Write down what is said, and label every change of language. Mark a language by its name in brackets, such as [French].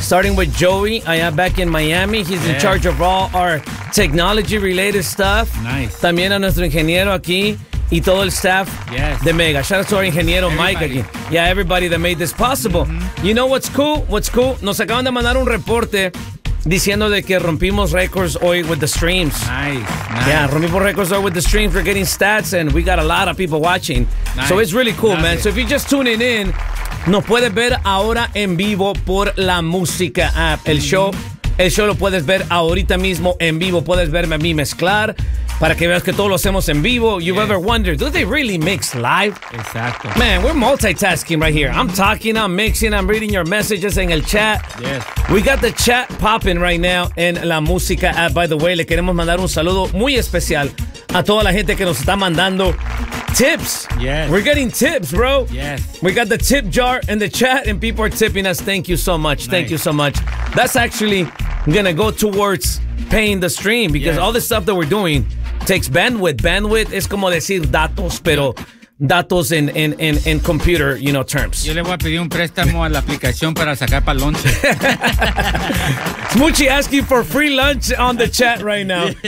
[English] Starting with Joey, I am back in Miami. He's in charge of all our technology-related stuff. Nice. [Spanish] También a nuestro ingeniero aquí y todo el staff de Mega. [English] Shout out to our ingeniero Mike aquí. Yeah, everybody that made this possible. Mm-hmm. You know what's cool? [Spanish] Nos acaban de mandar un reporte diciendo de que rompimos récords hoy [English] with the streams. Nice. [Spanish] Yeah, rompimos récords hoy [English] with the streams. We're getting stats and we got a lot of people watching. Nice. So it's really cool, man. So if you're just tuning in, [Spanish] nos puedes ver ahora en vivo por la música app. El show lo puedes ver ahorita mismo en vivo. Puedes verme a mí mezclar para que veas que todo lo hacemos en vivo. [English] You've ever wondered, do they really mix live? [Spanish] Exacto. [English] Man, we're multitasking right here. I'm talking, I'm mixing, I'm reading your messages [Spanish] en el chat. [English] Yes. We got the chat popping right now [Spanish] en la música app. [English] By the way, [Spanish] le queremos mandar un saludo muy especial a toda la gente que nos está mandando tips. [English] Yes. We're getting tips, bro. Yes. We got the tip jar in the chat and people are tipping us. Thank you so much. Nice. Thank you so much. That's actually gonna go towards paying the stream because all the stuff that we're doing takes bandwidth. [Spanish] Bandwidth es como decir datos, pero datos en [English] computer, you know, terms. [Spanish] Yo le voy a pedir un préstamo a la aplicación para sacar pa lunch. [English] Smuchi asking for free lunch on the chat right now.